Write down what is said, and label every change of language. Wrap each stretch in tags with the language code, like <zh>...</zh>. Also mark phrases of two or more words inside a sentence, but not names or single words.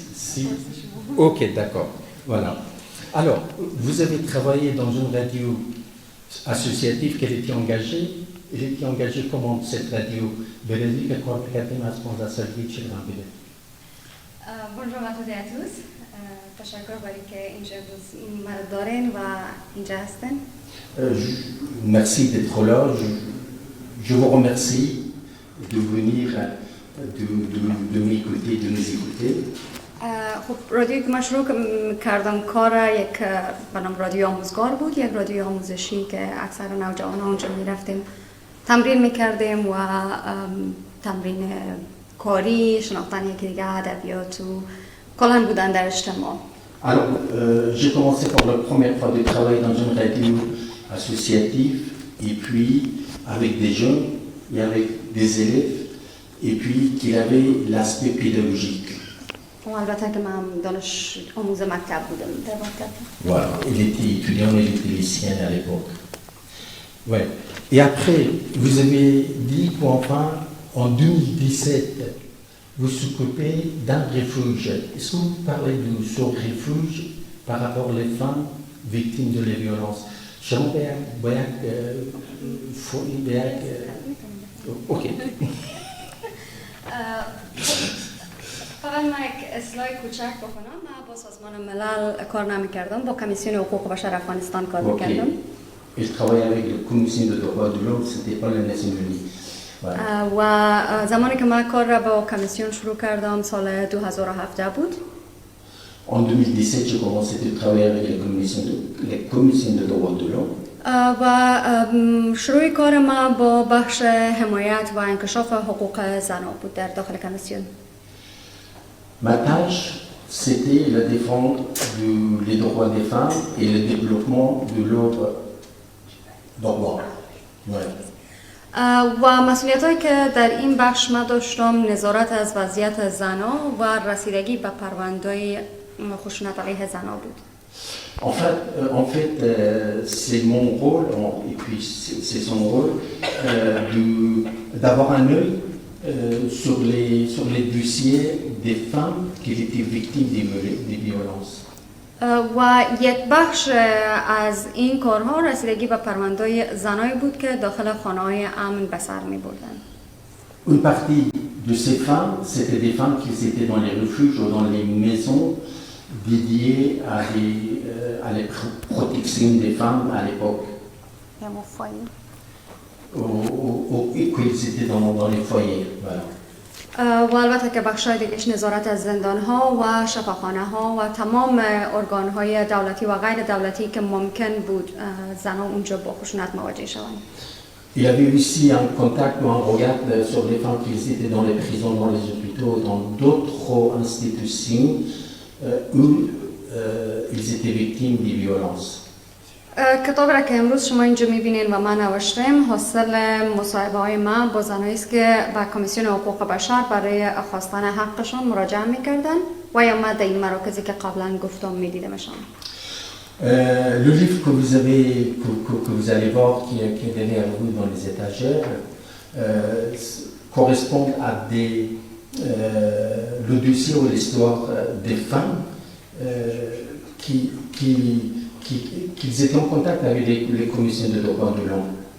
<fr>Si... Ok, d'accord. Voilà. Alors, vous avez travaillé dans une radio associative qu'elle était engagée. Elle était engagée comment cette radio? Bonjour à toutes et à tous.</fr> <fa>تشکر برای که اینجا این مرا دارین و اینجا هستن.</fa> <fr>Merci d'être là. Je vous remercie de venir, de m'écouter, de nous écouter.</fr> <fa>خب رادیویی که من شروع کردم کار یک برنامه رادیو آموزگار بود، یک رادیو آموزشی که اکثر نوجوانان اونجا میرفتیم تمرین میکردیم و تمرین کاری، شناختن یکی دیگه، ادبیات و کلاً بودن در اجتماع.</fa> <fr>Alors, j'ai commencé pour la première fois de travailler dans une radio associative, et puis avec des jeunes et avec des élèves, et puis qu'il avait l'aspect pédagogique.</fr> <fa>البته که من دانش آموز مکتب بودم در مکتب.</fa> <fr>Voilà, il était étudiant, il était lycéen à l'époque. Ouais. Et après, vous avez dit qu'enfin, en 2017, vous s'occupez d'un refuge. Est-ce que vous parlez de ce refuge par rapport aux femmes victimes de la violence? Ok.</fr> <fa>فقط من یک اصلاح کوچک بکنم. من با سازمان ملل کار نمی‌کردم، با کمیسیون حقوق بشر افغانستان کار می‌کردم.</fa> <fr>Je travaillais avec la commission de droits de l'homme, c'était pas les Nations Unies.</fr> <fa>و زمانی که من کار را با کمیسیون شروع کردم سال 2017 بود.</fa> <fr>En 2017, j'ai commencé à travailler avec la commission de droits de l'homme.</fr> <fa>و شروع کار ما با بخش حمایت و انکشاف حقوق زنان بود در داخل کمیسیون.</fa> <fr>Ma tâche, c'était la défense des droits des femmes et le développement de l'ordre droit.</fr> <fa>و مسئولیت‌هایی که در این بخش ما داشتم نظارت از وضعیت زنان و رسیدگی به پرونده‌های خشونت علیه زنان بود.</fa> <fr>En fait, c'est mon rôle, et puis c'est son rôle, d'avoir un œil sur les dossiers des femmes qui étaient victimes des violences.</fr> <fa>و یک بخش از این کارها رسیدگی به پرونده‌های زنایی بود که داخل خانه‌های امن به سر می‌بردن.</fa> <fr>Une partie de ces femmes, c'était des femmes qui étaient dans les refuges ou dans les maisons dédiées à la protection des femmes à l'époque. Et qu'ils étaient dans les foyers. Voilà.</fr> <fa>و البته که بخشای دیگه‌اش نظارت از زندان‌ها و شفاخانه‌ها و تمام ارگان‌های دولتی و غیر دولتی که ممکن بود زنان اونجا با خشونت مواجه شوند.</fa> <fr>il y avait aussi un contact ou un regard sur les femmes qui étaient dans les prisons, dans les hôpitaux, dans d'autres institutions où ils étaient victimes des violences.</fr> <fa>کتاب را که امروز شما اینجا میبینین و من نوشتم حاصل مصاحبه های من با زنایی است که به کمیسیون حقوق بشر برای خواستن حقشان مراجعه میکردن و یا من در این مراکزی که قبلا گفتم میدیدمشان.</fa> <fr>Le livre que vous allez voir, qui est derrière vous dans les étagères, correspond à le dossier ou l'histoire des femmes qui étaient en contact avec les commissions de droits de l'homme.</fr>